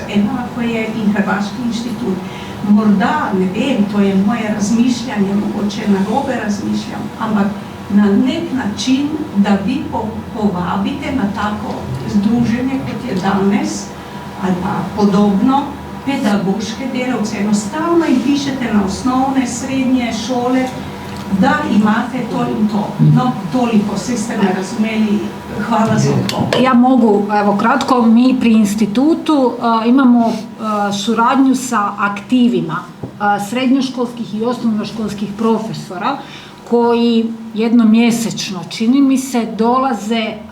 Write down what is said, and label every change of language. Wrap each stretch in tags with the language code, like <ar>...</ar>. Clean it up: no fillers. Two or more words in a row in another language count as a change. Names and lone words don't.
<sl>Enako je in Hrvaški inštitut. Morda, ne vem, to je moje razmišljanje, mogoče narobe razmišljam, ampak na nek način, da vi povabite na tako združenje, kot je danes, ali pa podobno, pedagoške delavce. Enostavno jim pišete na osnovne, srednje šole, da imate to in to. No, toliko, vse ste me razumeli. Hvala za odgovor.</sl> <hr>Ja mogu, evo kratko, mi pri institutu imamo suradnju sa aktivima srednjoškolskih i osnovnoškolskih profesora koji jednomjesečno, čini mi se, dolaze,</hr>